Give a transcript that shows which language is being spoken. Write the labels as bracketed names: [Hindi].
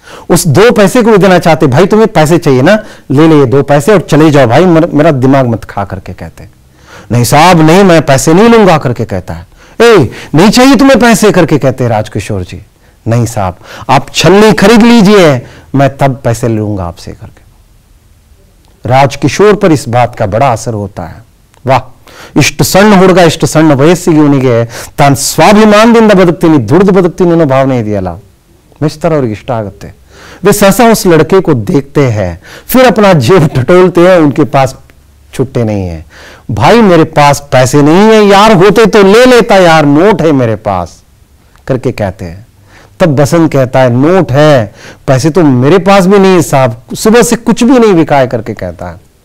[Hindi] उस 2 पैसे को भी देना चाहते, भाई तुम्हें पैसे चाहिए ना, ले ले 2 पैसे और चले जाओ भाई, मेरा दिमाग मत खा करके कहते। नहीं साहब नहीं, मैं पैसे नहीं लूंगा करके कहता है। ए नहीं चाहिए तुम्हें पैसे करके कहते राजकिशोर जी। नहीं साहब आप छलनी खरीद लीजिए, मैं तब पैसे लूंगा आपसे करके। राजकिशोर पर इस बात का बड़ा असर होता है। [Kannada] वाह, ಇಷ್ಟು ಸಣ್ಣ ಹುಡುಗ, ಇಷ್ಟು ಸಣ್ಣ ವಯಸ್ಸಿಗೆ ಇವನಿಗೆ ತಾನು ಸ್ವಾಭಿಮಾನದಿಂದ ಬದುಕ್ತೀನಿ, ದುಡ್ದು ಬದುಕ್ತೀನಿ ಅನ್ನೋ ಭಾವನೆ ಇದೆಯಲ್ಲ, ಮೆಚ್ತರ ಅವ್ರಿಗೆ ಇಷ್ಟ ಆಗುತ್ತೆ। [Hindi] वे सहसा उस लड़के को देखते हैं, फिर अपना जेब टटोलते हैं, उनके पास छुट्टे नहीं है। भाई मेरे पास पैसे नहीं है यार, होते तो ले लेता यार, नोट है मेरे पास करके कहते हैं। तब बसंत कहता है, नोट है, पैसे तो मेरे पास भी नहीं है साहब, सुबह से कुछ भी नहीं बिका है करके कहता है।